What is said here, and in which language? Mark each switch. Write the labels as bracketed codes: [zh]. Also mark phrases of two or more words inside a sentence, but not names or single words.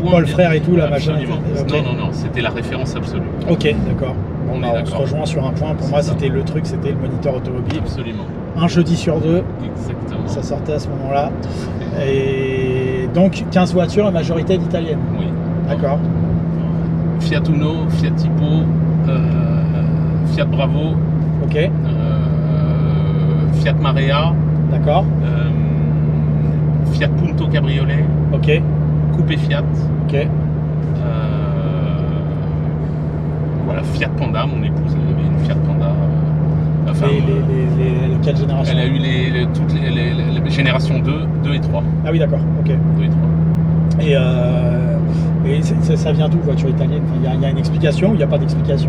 [fr] Avec Paul Frère et tout, la machin. Okay. Non, c'était la référence absolue. Ok, d'accord. On se rejoint sur un point. Pour moi, c'était le truc, c'était le moniteur automobile. Absolument. Un jeudi sur deux. Exactement. Ça sortait à ce moment-là. Et donc, 15 voitures, majorité d'italiennes. Oui. D'accord. Fiat Uno, Fiat Tipo, Fiat Bravo. Ok. Fiat Marea. D'accord. Fiat Punto Cabriolet. Ok. coupé Fiat. Ok. Voilà, Fiat Panda, mon épouse elle avait une Fiat Panda. Enfin, Quelle génération? elle a eu toutes les générations 2 et 3. Ah oui, d'accord, ok. 2 et 3. Et ça vient d'où, voiture italienne? Il y a une explication ou il n'y a pas d'explication?